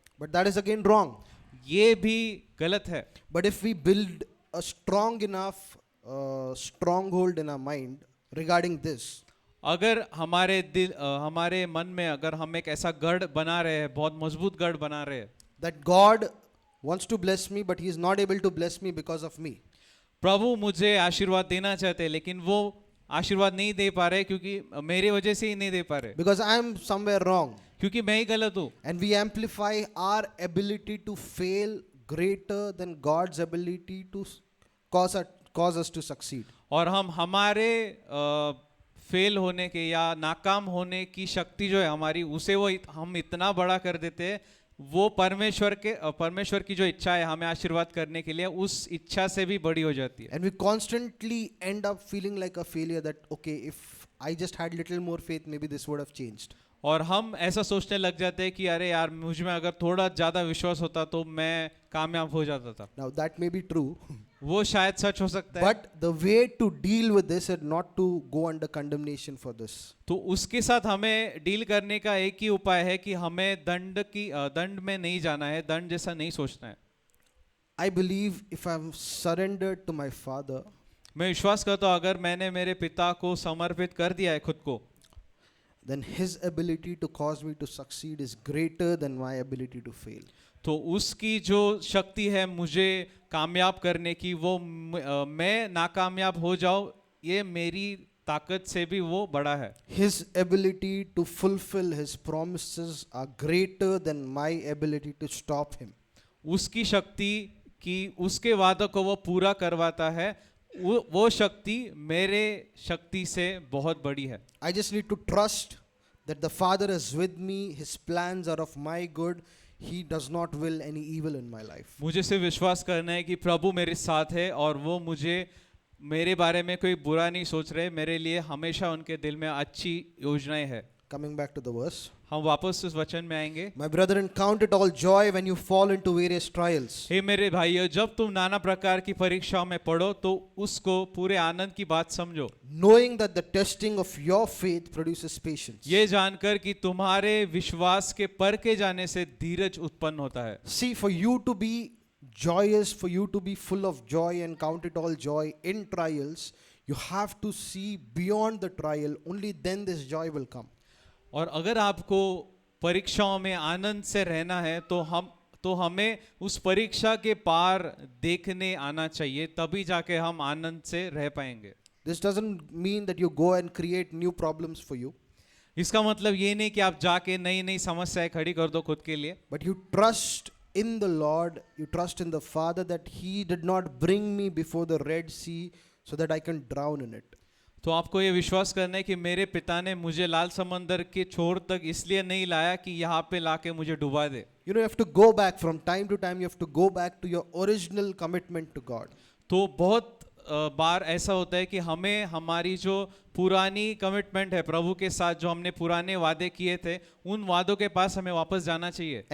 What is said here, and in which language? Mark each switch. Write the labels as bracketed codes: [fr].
[en] But that is again wrong. [hi] ये भी गलत है. [en] But if we build a strong enough stronghold in our mind regarding this, [hi] अगर हमारे दिल हमारे मन में अगर हम एक ऐसा गढ़ बना रहे हैं, बहुत मजबूत गढ़ बना रहे हैं, [en] that God wants to bless me, but he is not able to bless me because of me. [hi] प्रभु मुझे आशीर्वाद देना चाहते हैं लेकिन वो आशीर्वाद नहीं दे पा रहे क्योंकि मेरे वजह से ही नहीं दे पा रहे, [en] Because I am somewhere wrong. [hi] क्योंकि मैं ही गलत हूँ. [en] And we amplify our ability to fail greater than God's ability to cause us to succeed. [hi] और हम हमारे फेल होने के या नाकाम होने की शक्ति जो है हमारी, उसे वो हम इतना बड़ा कर देते हैं. वो परमेश्वर की जो इच्छा है हमें आशीर्वाद करने के लिए, उस इच्छा से भी बड़ी हो जाती है. [en] And we constantly end up feeling like a failure, that okay, if I just had little more faith, maybe this would have changed. [hi] और हम ऐसा सोचने लग जाते हैं कि अरे यार मुझ में अगर थोड़ा ज़्यादा विश्वास होता तो मैं कामयाब हो जाता था. [en] Now that may be true, [hi] वो शायद सच हो सकता है. [en] but the way to deal with this is not to go under condemnation for this. [hi] तो उसके साथ हमें डील करने का एक ही उपाय है कि हमें दंड में नहीं जाना है, दंड जैसा नहीं सोचना है. [en] I believe if I'm surrendered to my Father, [hi] मैं विश्वास करता हूँ अगर मैंने मेरे पिता को समर्पित कर दिया है खुद को, [en] then his ability to cause me to succeed is greater than my ability to fail. [hi] तो उसकी जो शक्ति है मुझे कामयाब करने की, वो मैं नाकामयाब हो जाऊं, ये मेरी ताकत से भी वो बड़ा है. [en] His ability to fulfill his promises are greater than my ability to stop him. [hi] उसकी शक्ति कि उसके वादों को वो पूरा करवाता है, वो शक्ति मेरे शक्ति से बहुत बड़ी है. [en] I just need to trust that the Father is with me, his plans are of my good, he does not will any evil in my life. [hi] मुझे सिर्फ विश्वास करना है कि प्रभु मेरे साथ है और वो मुझे मेरे बारे में कोई बुरा नहीं सोच रहे, मेरे लिए हमेशा उनके दिल में अच्छी योजनाएं हैं. [en] Coming back to the verse. [hi] हम वापस उस वचन में आएंगे. [en] My brethren, count it all joy when you fall into various trials. [hi] हे मेरे भाइयों, जब तुम नाना प्रकार की परीक्षाओं में पढ़ो तो उसको पूरे आनंद की बात समझो, [en] Knowing that the testing of your faith produces patience. [hi] ये जानकर कि तुम्हारे विश्वास के परखे जाने से धीरज उत्पन्न होता है. [en] See, for you to be joyous, for you to be full of joy and count it all joy in trials, you have to see beyond the trial. Only then this joy will come. [hi] और अगर आपको परीक्षाओं में आनंद से रहना है तो हमें उस परीक्षा के पार देखने आना चाहिए, तभी जाके हम आनंद से रह पाएंगे. [en] This doesn't mean that you go and create new problems for you, [hi] इसका मतलब ये नहीं कि आप जाके नई नई समस्याएं खड़ी कर दो खुद के लिए, [en] but you trust in the Lord, you trust in the Father that he did not bring me before the Red Sea so that I can drown in it. [hi] तो आपको ये विश्वास करना है कि मेरे पिता ने मुझे लाल समंदर के छोर तक इसलिए नहीं लाया कि यहाँ पे लाके मुझे डुबा दे. [en] You know, you have to go back from time to time, you have to go back to your original commitment to God. [hi] तो बहुत बार ऐसा होता है कि हमें हमारी जो पुरानी कमिटमेंट है प्रभु के साथ, जो हमने पुराने वादे किए थे, उन वादों के पास हमें वापस जाना चाहिए.